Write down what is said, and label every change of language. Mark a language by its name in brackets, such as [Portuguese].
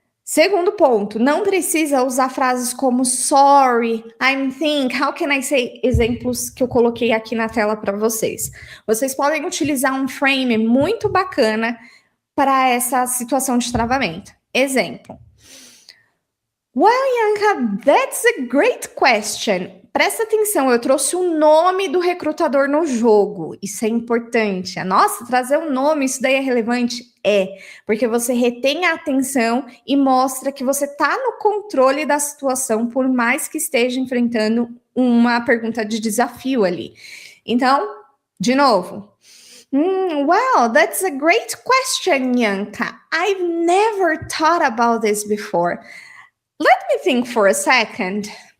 [Portuguese] Segundo ponto, não precisa usar frases como [English] sorry, I'm think, how can I say, [Portuguese] exemplos que eu coloquei aqui na tela para vocês. Vocês podem utilizar um frame muito bacana para essa situação de travamento. Exemplo. [English] Well, Yanka, that's a great question. [Portuguese] Presta atenção, eu trouxe o nome do recrutador no jogo. Isso é importante. Nossa, trazer um nome, isso daí é relevante? É, porque você retém a atenção e mostra que você está no controle da situação, por mais que esteja enfrentando uma pergunta de desafio ali. Então, de novo, [English] Well, that's a great question, Yanka. I've never thought about this before. Let me think for a second.